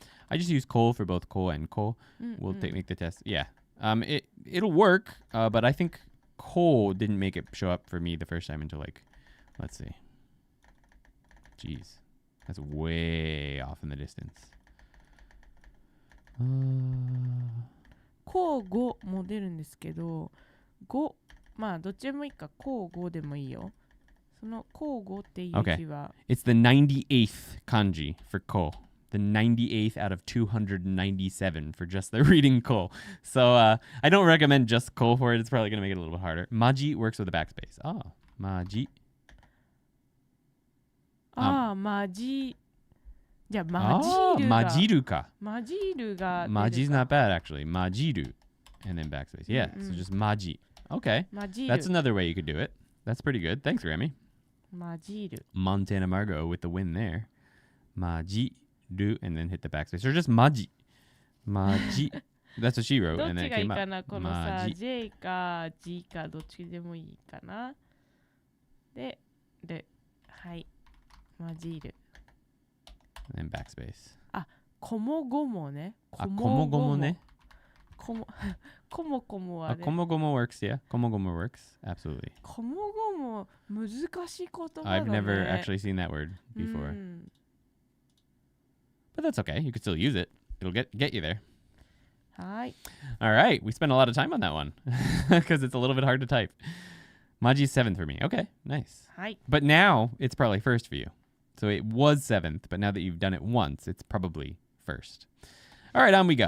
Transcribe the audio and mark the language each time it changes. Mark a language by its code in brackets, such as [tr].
[en] I just use ko for both ko and ko. We'll make the test. Yeah. It'll work, but I think ko didn't make it show up for me the first time until like, let's see. Jeez. That's way off in the distance. [ja] こう5も出るんですけど、5、まあどっちでもいいか、こう5でもいいよ。そのこう5っていう字は、 [en] It's the 98th kanji for ko. The 98th out of 297 for just the reading ko. So I don't recommend just ko for it. It's probably going to make it a little bit harder. Maji works with a backspace. Oh, maji. [ja] マジ。じゃあ、マジルが。マジルか。マジルが。 [en] Maji's not bad, actually. Majiru. And then backspace. Yeah, so just maji. Okay. That's another way you could do it. That's pretty good. Thanks, Grammy. [ja] マジル。 [en] Montana Margot with the win there. Majiru. And then hit the backspace. Or just maji. Maji. That's what she wrote. [ja] どっ [en] And then [ja] ち [en] it [ja] がいい [en] came [ja] か [en] up. [ja] な、このさ、J か G かどっちでもいいかな。で、はい。マジル。 [en] And then backspace. [ja] あ、こもごもね。こもごもね。こもこもはね。 [en] こもごも works, yeah. こもごも works. Absolutely. [ja] こもごも難しい言葉だね。 [en] I've never actually seen that word before. But that's okay. You could still use it. It'll get you there. [ja] はい。 [en] All right. We spent a lot of time on that one because it's a little bit hard to type. Maji's 7th for me. Okay, nice. [ja] はい。 [en] But now it's probably first for you. So it was 7th, but now that you've done it once, it's probably first. All right, on we go.